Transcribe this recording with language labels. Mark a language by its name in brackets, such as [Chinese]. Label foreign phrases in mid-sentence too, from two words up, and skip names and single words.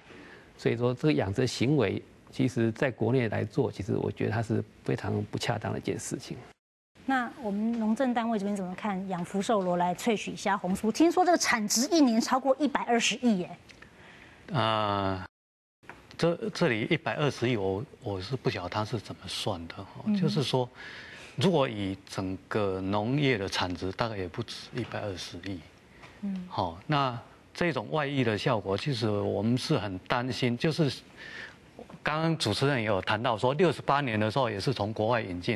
[Chinese] 所以說，這個養殖行為，其實在國內來做，其實我覺得它是非常不恰當的一件事情。那我們農政單位這邊怎麼看養福壽螺來萃取蝦紅素？聽說這個產值一年超過120億耶。這裡120 億，我是不曉得它是怎麼算的，就是說。如果以整個農業的產值，大概也不止120億。好，那這種外溢的效果，其實我們是很擔心。就是剛剛主持人也有談到說，68年的時候也是從國外引進。